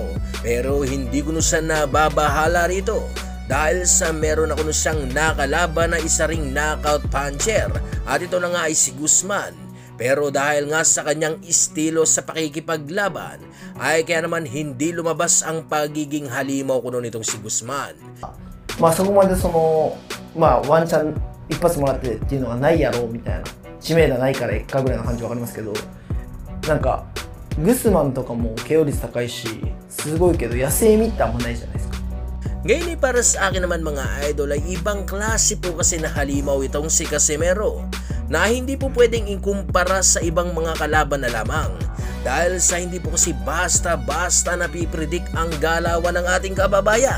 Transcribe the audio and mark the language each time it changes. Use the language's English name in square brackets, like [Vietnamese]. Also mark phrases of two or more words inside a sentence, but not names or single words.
[Filipino] Pero hindi kuno siya nababahala rito dahil sa meron ako siyang nakalaban na isa ring [English] knockout puncher [Filipino] at ito na nga ay si Guzman. Pero dahil nga sa kanyang estilo sa pakikipaglaban ay kaya naman hindi lumabas ang pagiging halimaw kuno nitong si Guzman. [Japanese] まあそこまでワンチャン一発もらってっていうのがないやろうみたいな、知名度ないから1回ぐらいの感じわかりますけど、なんかグスマンとかも KO 率高いしすごいけど野生味ってあんまないじゃないですか。 [Filipino] Ngayon para sa akin naman mga idol ay ibang klase po kasi na halimaw itong si Casimero na hindi po pwedeng ikumpara sa ibang mga kalaban na lamang dahil sa hindi po kasi basta-basta napipredict ang galawan ng ating kababayan.